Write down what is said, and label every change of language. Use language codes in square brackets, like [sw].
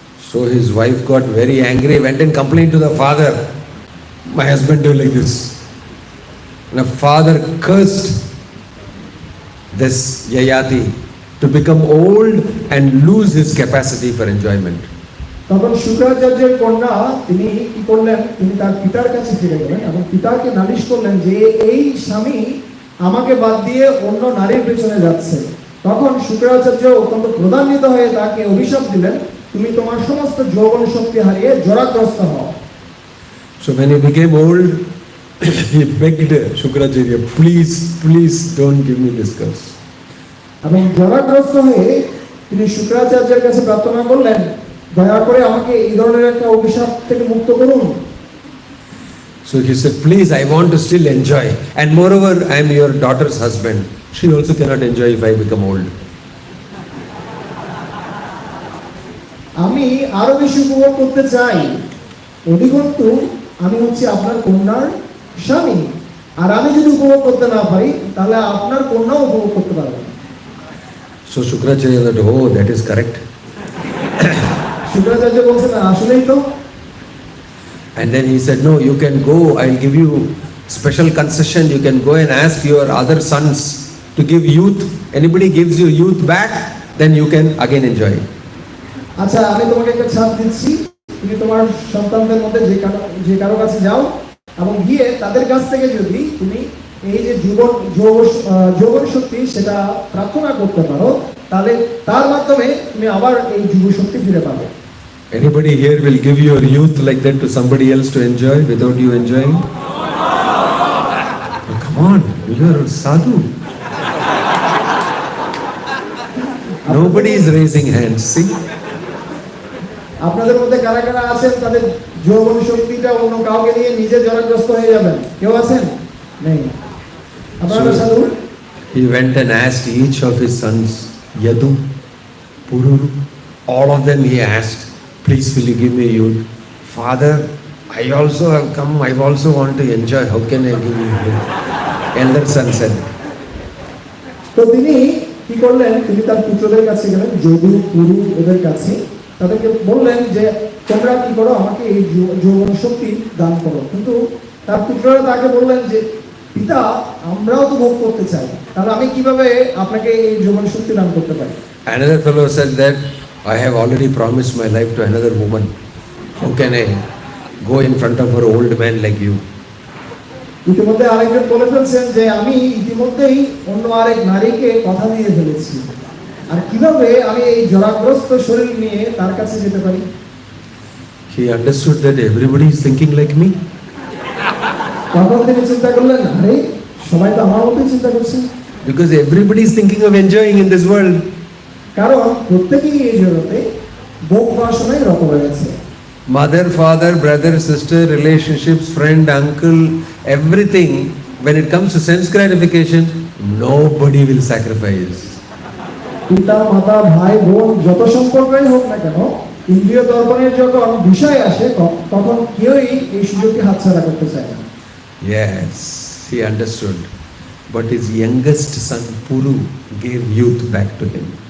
[en] So his wife got very angry, went and complained to the father, my husband do like this. And the father cursed this Yayati to become old and lose his capacity for enjoyment. [bn] তখন শুক্রাচার্যের কন্যা তিনি কি করলেন, তিনি তার পিতার কাছে ফিরে গেলেন এবং পিতাকে নালিশ করলেন যে এই স্বামী আমাকে বাদ দিয়ে অন্য নারীর পেছনে যাচ্ছে। তখন শুক্রাচার্য অত্যন্ত ক্রোধান্বিত হয়ে তাকে অভিশাপ দিলেন, তুমি তোমার সমস্ত যৌবন শক্তি হারিয়ে জরাগ্রস্ত হও। [en] So when he became old, he begged Shukracharya, please don't give me this curse. [bn] এবং জরাগ্রস্ত হয়ে তিনি শুক্রাচার্যের কাছে প্রার্থনা করলেন, দয়া করে আমাকে এই ধরনের একটা অভিশাপ থেকে মুক্ত করুন। [en] So he said, please, I want to still enjoy, and moreover I am your daughter's husband, she also cannot enjoy if I become old. [bn] আমি আরো বেশি উপভোগ করতে চাই, অধিকন্তু আমি হচ্ছে আপনার কন্যার স্বামী, আর আমি যদি উপভোগ করতে না পারি তাহলে আপনার কন্যাও উপভোগ করতে পারবে না। [en] So Shukracharya said, oh, that is correct. [bn] Shukracharya বলছেন আসলেই তো। [en] And then he said, no, you can go, I'll give you special concession, you can go and ask your other sons to give youth, anybody gives you youth back, then you can again enjoy. [bn] আচ্ছা আমি তোমাকে একটা ছাপ দিচ্ছি, তুমি তোমার সন্তানদের মধ্যে যে কারো কাছে যাও এবং গিয়ে তাদের কাছ থেকে যদি তুমি এই যে যৌবন শক্তি সেটা প্রার্থনা করতে পারো, তাহলে তার মাধ্যমে তুমি আবার এই যুব শক্তি ফিরে পাবে। [en] Anybody here will give your youth like that to somebody else to enjoy without you enjoying? Oh, come on, you are sadhu. Nobody is raising hands. See? [bn] আপনাদের মধ্যে কারা কারা আছেন তাদের যৌবন শক্তিটা অন্য কাউকে দিয়ে নিজে জড়গ্রস্ত হয়ে যাবেন? কেউ আছেন? নেই। আপনারা সাধু? [en] He went and asked each of his sons, Yadu, Pururu, all of them he asked, please will you give me youth? Father, I also have come, I also want to enjoy, how can I give you youth? Elder son said. [bn] তো তিনি কি করলেন, তিনি তার পুত্রদের কাছে গেলেন, যদু পুরু এদের কাছে, তাদেরকে বললেন যে তোমরা কি করো, আমাকে এই যৌবন শক্তি দান করো। কিন্তু তার পুত্ররা তাকে বললেন যে পিতা আমরাও তো ভোগ করতে চাই, তাহলে আমি কিভাবে আপনাকে এই যৌবন শক্তি দান করতে পারি? [en] Another fellow said that I have already promised my life to another woman. How can I go in front of an old man like you? [bn] ইতিমধ্যে আরেকজন বলে ফেলছেন যে আমি ইতিমধ্যেই অন্য আরেক নারীকে কথা দিয়ে ফেলেছি, আর কিভাবে আমি এই জরাগ্রস্ত শরীর নিয়ে তার কাছে যেতে পারি? [en] He understood that everybody is thinking like me. [bn] তখন তিনি চিন্তা করলেন, আরে সবাই তো আমার মতোই চিন্তা করছে। [en] Because everybody is thinking of enjoying in this world. [bn] কারণ প্রত্যেকেই এই জগতে ভোগ বাসনায় রত রয়েছে। [en] Mother, father, brother, sister, relationships, friend, uncle, everything. When it comes to sense gratification, nobody will sacrifice. [bn] পিতা মাতা ভাই বোন যত সম্পর্কই হোক না কেন, ইন্দ্রিয় দর্পণের যখন বিষয় আসে তখন কেউই এই সুযোগকে হাতছাড়া করতে চায় না। [en] Yes, he understood. But his youngest son, Puru, gave youth back to him.